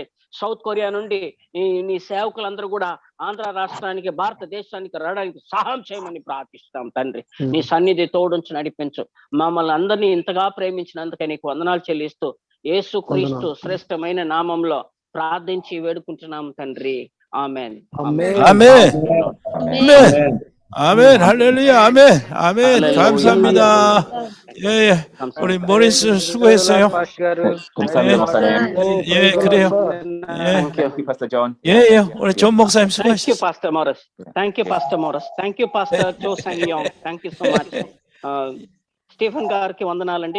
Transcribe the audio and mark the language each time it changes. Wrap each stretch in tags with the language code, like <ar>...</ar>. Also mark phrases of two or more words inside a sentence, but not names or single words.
<te>సౌత్ కొరియా నుండి నీ సేవకులందరూ కూడా ఆంధ్ర రాష్ట్రానికి, భారతదేశానికి రావడానికి సహాయం చేయమని ప్రార్థిస్తాం తండ్రి. నీ సన్నిధి తోడుంచి నడిపించు. మమ్మల్ని అందరినీ ఇంతగా ప్రేమించినందుకే నీకు వందనాలు చెల్లిస్తూ యేసు క్రీస్తు శ్రేష్టమైన నామంలో ప్రార్థించి వేడుకుంటున్నాం తండ్రి. ఆమేన్.</te> <ko>아멘. 아멘. 할렐루야. 아멘. 아멘. 감사합니다. 예, 예. 우리 모리스 수고했어요. 감사합니다, 목사님. 예, 그래요. 예,</ko> <en>Thank you, Pastor John.</en> <ko>예, 예. 우리 존 목사님</ko> <en>Thank you,</en> <ko>수고하셨어요.</ko> <en>Pastor Morris. Thank you, Pastor Morris. Thank you, Pastor Cho Sang Yong. Thank you so much.</en> <te>స్టీఫెన్ గారికి వందనాలండి.</te>